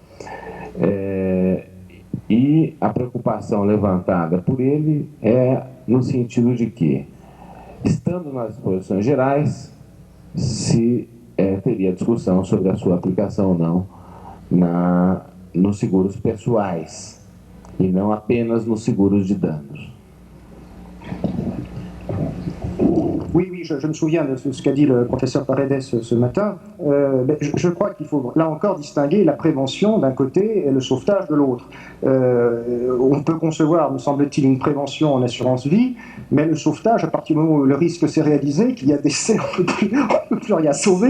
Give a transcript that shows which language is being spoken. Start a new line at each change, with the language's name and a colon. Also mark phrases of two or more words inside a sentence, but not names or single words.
Portuguese: E a preocupação levantada por ele é no sentido de que, estando nas disposições gerais, se teria discussão sobre a sua aplicação ou não nos seguros pessoais, e não apenas nos seguros de danos.
French: Oui, je me souviens de ce qu'a dit le professeur Paredes ce matin. Je crois qu'il faut là encore distinguer la prévention d'un côté et le sauvetage de l'autre. On peut concevoir, me semble-t-il, une prévention en assurance vie, mais le sauvetage, à partir du moment où le risque s'est réalisé, qu'il y a décès, on ne peut plus rien sauver.